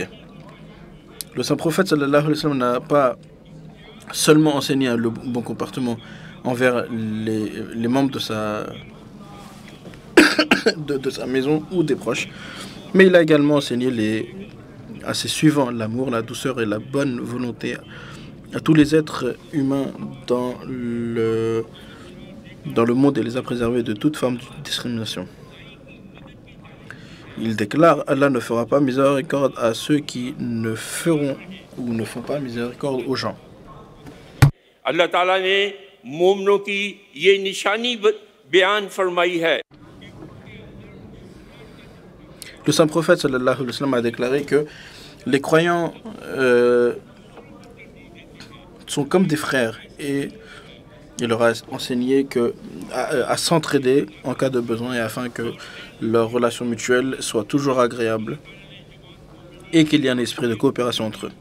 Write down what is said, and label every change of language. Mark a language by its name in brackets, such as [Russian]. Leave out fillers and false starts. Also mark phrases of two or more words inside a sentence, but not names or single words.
[French] Le saint prophète [Arabic] صلى الله عليه وسلم [French] n'a pas seulement enseigné le bon comportement envers les membres de sa maison ou des proches, mais il a également enseigné à ses suivants l'amour, la douceur et la bonne volonté à tous les êtres humains dans le monde et les a préservés de toute forme de discrimination. Il déclare: Allah ne fera pas miséricorde à ceux qui ne feront ou ne font pas miséricorde aux gens. [Urdu] اللہ تعالیٰ نے مومنوں کی یہ نشانی بیان فرمائی ہے. [French] Le saint prophète [Arabic] صلى الله عليه وسلم [French] a déclaré que les croyants sont comme des frères et il leur a enseigné à s'entraider en cas de besoin et afin que leur relation mutuelle soit toujours agréable et qu'il y a un esprit de coopération entre eux.